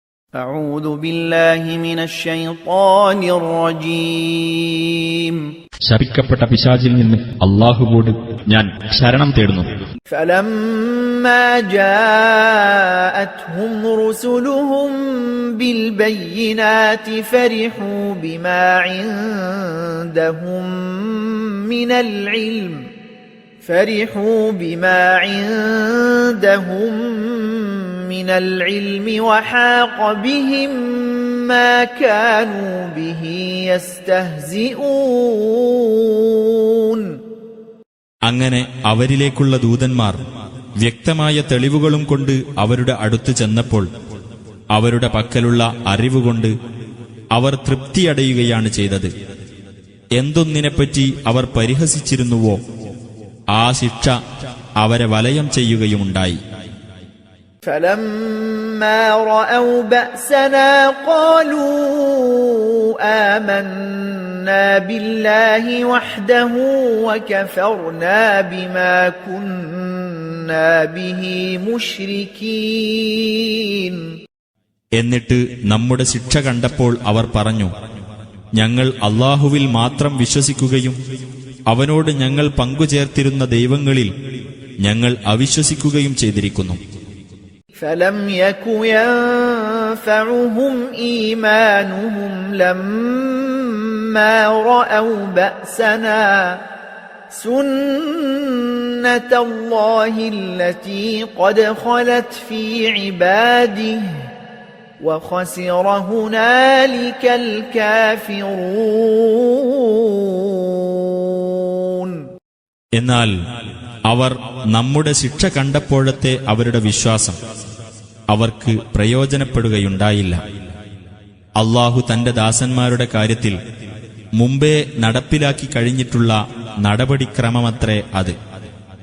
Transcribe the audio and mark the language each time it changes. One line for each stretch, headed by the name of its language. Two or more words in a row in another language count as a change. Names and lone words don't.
Arabic: أعوذ بالله من الشيطان الرجيم
Malayalam: ശപിക്കപ്പെട്ട പിശാചിൽ നിന്ന് അല്ലാഹുവോട് ഞാൻ ശരണം തേടുന്നു.
Arabic: فلما جاءتهم رسلهم بالبينات فرحوا بما عندهم من العلم وحاق بهم ما كانوا به يستهزئون.
Malayalam: അങ്ങനെ അവരിലേക്കുള്ള ദൂതന്മാർ വ്യക്തമായ തെളിവുകളും കൊണ്ട് അവരുടെ അടുത്ത് ചെന്നപ്പോൾ അവരുടെ പക്കലുള്ള അറിവുകൊണ്ട് അവർ തൃപ്തിയടയുകയാണ് ചെയ്തത്. എന്തൊന്നിനെപ്പറ്റി അവർ പരിഹസിച്ചിരുന്നുവോ ആ ശിക്ഷ അവരെ വലയം ചെയ്യുകയുമുണ്ടായി.
Arabic: فَلَمَّا رَأَوْا بَأْسَنَا قَالُوا آمَنَّا بِاللَّهِ وَحْدَهُ وَكَفَرْنَا بِمَا كُنَّا بِهِ مُشْرِكِينَ.
Malayalam: എന്നിട്ട് നമ്മുടെ ശിക്ഷ കണ്ടപ്പോൾ അവർ പറഞ്ഞു, ഞങ്ങൾ അല്ലാഹുവിൽ മാത്രം വിശ്വസിക്കുകയും അവനോട് ഞങ്ങൾ പങ്കുചേർത്തിരുന്ന ദൈവങ്ങളിൽ ഞങ്ങൾ അവിശ്വസിക്കുകയും ചെയ്തിരിക്കുന്നു.
Arabic: فَلَمْ يَكُ يَنفَعُهُمْ إِيمَانُهُمْ لَمَّا رَأَوْا بَأْسَنَا سُنَّةَ اللَّهِ الَّتِي قَدْ خَلَتْ فِي عِبَادِهِ وَخَسِرَ هُنَالِكَ الْكَافِرُونَ.
Malayalam: എന്നാൽ അവർ നമ്മുടെ ശിക്ഷ കണ്ടപ്പോഴത്തെ അവരുടെ വിശ്വാസം അവർക്ക് പ്രയോജനപ്പെടുകയുണ്ടായില്ല. അല്ലാഹു തന്റെ ദാസന്മാരുടെ കാര്യത്തിൽ മുമ്പേ നടപ്പിലാക്കി കഴിഞ്ഞിട്ടുള്ള നടപടിക്രമമത്രേ അത്.